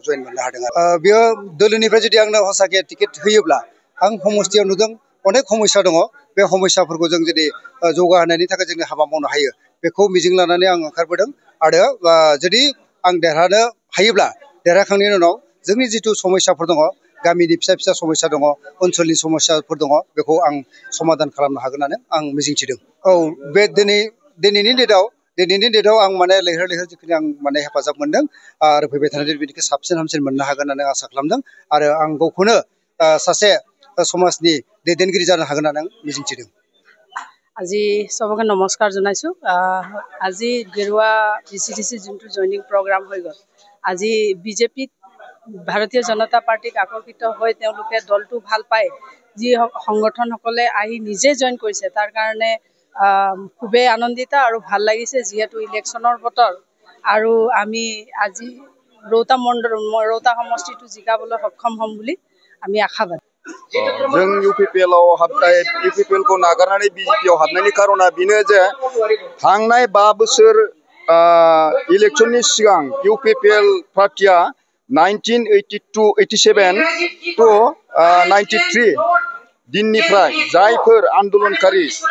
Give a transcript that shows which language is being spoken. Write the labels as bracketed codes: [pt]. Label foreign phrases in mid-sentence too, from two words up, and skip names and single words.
[brx] जयन मोननो हादों आरो बेयो दोलोनिफ्राय जुदि आंनो हसाके टिकेट होयोब्ला आं समस्तियाव नुदों अनेक समस्या दङ बे समस्याफोरखौ जों जुदि जौगाहोनायनि थाखाय जों हाबा मावनो हायो बेखौ मिजिं लानानै आं ओंखारबोदों आरो जुदि आं देरहानो हायोब्ला देरहाखांनायनि उनाव जोंनि जिथु समस्याफोर दङ गामिनि फिसा समस्या दङ ओनसोलनि समस्याफोर दङ बेखौ आं समाधान खालामनो हागोन होननानै आं मिजिंथिदों। औ बे दिनैनि डेटआव आं माने लैहोर लैहोर जिखिनि आं माने हेफाजाब मोनदों आरो फैबाय थानाय बिदिखौ साबसिन हामसिन मोननो हागोन होननानै आसा खालामदों आरो आं गावखौनो सासे समाजनि दैदेनगिरि जानो हागोन होननानै आं मिजिंथिदों। [as] আজি সবকে নমস্কাৰ জনাইছোঁ। আজি গেৰুৱা भिसिडिसি যোনটো [en] joining program [as] হৈ গ'ল আজি বিজেপিত ভাৰতীয় জনতা পাৰ্টিক আকৰ্ষিত হৈ তেওঁলোকে দলটো ভাল পায় যি সংগঠনসকলে আহি নিজে জইন কৰিছে তাৰ কাৰণে খুবেই আনন্দিত আৰু ভাল লাগিছে যিহেতু ইলেকশ্যনৰ বতৰ আৰু আমি আজি ৰৌতা সমষ্টিটো জিকাবলৈ সক্ষম হ'ম বুলি আমি আশাবাদী। [brx] जों UPPL को नागारनानै BJP हाबनायनि कारना बेनो जे थांनाय 5 बोसोर इलेक्शननि सिगां UPPL पार्टिया 1987 to 93 दिननिफ्राय जायफोर आन्दोलनकारि